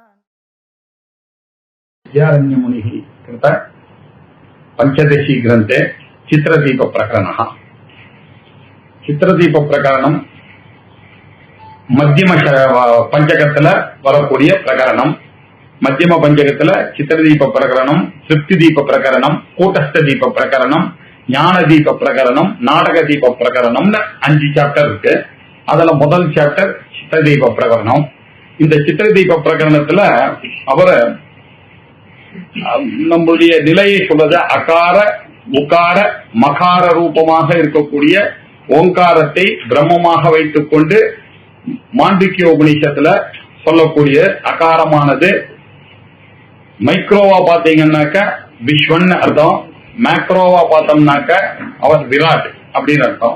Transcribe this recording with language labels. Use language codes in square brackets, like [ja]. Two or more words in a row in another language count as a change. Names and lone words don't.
[sa] विद्यारण्यमुनिः कृत पंचदशी ग्रंथे चित्रदीप प्रकरणः। [ta] சித்ரதீப பிரகரணம் மத்யம பஞ்சகத்துல வரக்கூடிய பிரகரணம்। மத்யம பஞ்சகத்துல சித்ரதீப பிரகரணம், த்ருப்திதீப பிரகரணம், கூடஸ்த பிரகரணம், ஞானதீப பிரகரணம், நாடகதீப பிரகரணம்னு 5 சாப்டர் இருக்கு. அதுல முதல் சாப்டர் சித்திரதீப பிரகரணம். இந்த சித்திரதீப பிரகரணத்துல அவர் நம்முடைய நிலையை சொல்றது அகார உகார மகார ரூபமாக இருக்கக்கூடிய ஓங்காரத்தை பிரம்மமாக வைத்துக் கொண்டு மாண்டிக்ய உபநிஷத்துல சொல்லக்கூடிய அகாரமானது மைக்ரோவா பாத்தீங்கன்னாக்க விஸ்வன் அர்த்தம், மேக்ரோவா பார்த்தோம்னாக்க அவர் விராட் அப்படின்னு அர்த்தம்.